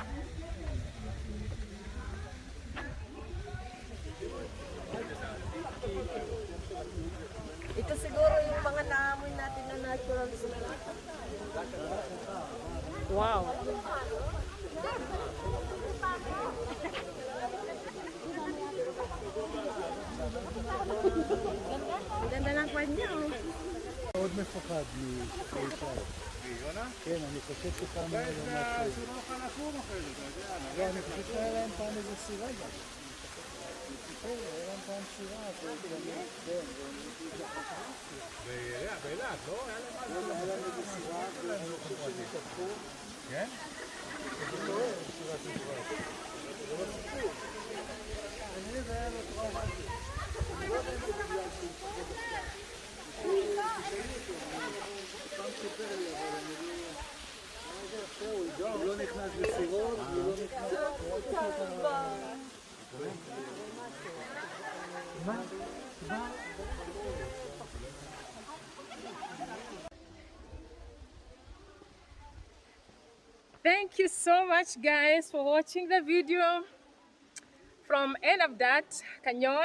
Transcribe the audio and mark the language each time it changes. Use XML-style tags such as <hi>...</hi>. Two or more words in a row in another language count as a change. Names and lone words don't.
<tl>Ito siguro yung mga naamoy natin na natural sila. Wow. Ganda ng kwan niya, oh.</tl> <he>מאוד מפוחד מישראל. כן, אני חושב שפעם היה להם משהו. לא, אני חושב שהיה להם פעם איזה סירה גם. היה להם פעם סירה, באילת, לא? היה להם איזה סירה, ואני חושב שהם התהפכו. כן? סירה תברח. זה לא סיפור. כנראה זה היה לו טראומטי. אני לא יודע אם זה בגלל שהוא פחד עכשיו. פעם סיפר לי, אבל אני לא... הוא לא נכנס בסירות, הוא לא נכנס...</he> <en>Thank you so much, guys, for watching the video from end of that canyon.</en>